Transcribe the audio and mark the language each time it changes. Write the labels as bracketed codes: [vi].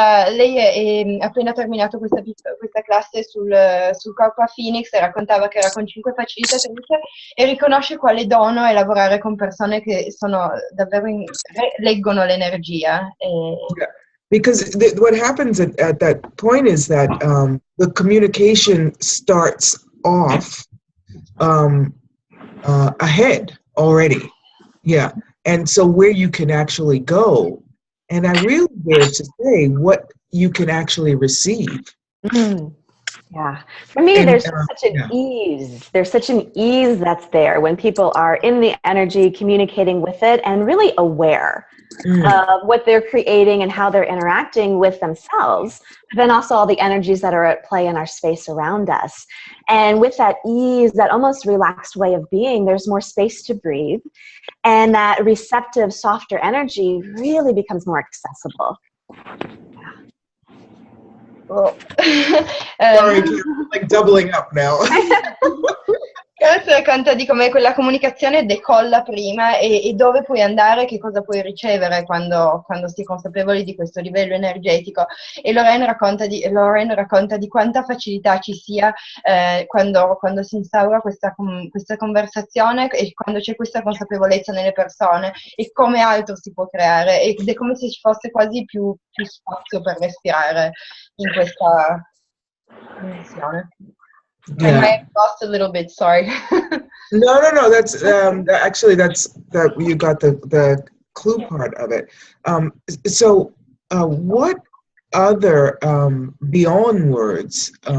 [it] Lei è appena terminato questa classe sul corpo a Phoenix, e raccontava che era con 5 facilitatrici e riconosce quale dono è lavorare con persone che sono davvero leggono l'energia. [en] Yeah. Because what happens at that point is that the communication starts off ahead already. Yeah. And so where you can actually go, and I really dare to say what you can actually receive. Yeah. For me, And, there's such an ease. There's such an ease that's there when people are in the energy, communicating with it, and really aware of what they're creating and how they're interacting with themselves, but then also all the energies that are at play in our space around us. And with that ease, that almost relaxed way of being, there's more space to breathe. And that receptive, softer energy really becomes more accessible. Well, sorry, I'm like doubling up now. [it] Adesso racconta di come quella comunicazione decolla prima e dove puoi andare, che cosa puoi ricevere quando si è consapevoli di questo livello energetico. E Lorraine racconta di quanta facilità ci sia quando si instaura questa conversazione e quando c'è questa consapevolezza nelle persone e come altro si può creare, ed è come se ci fosse quasi più spazio per respirare in questa dimensione. [en] I might have lost a little bit, sorry. No. That's actually that you got the clue part of it. So, what other beyond words?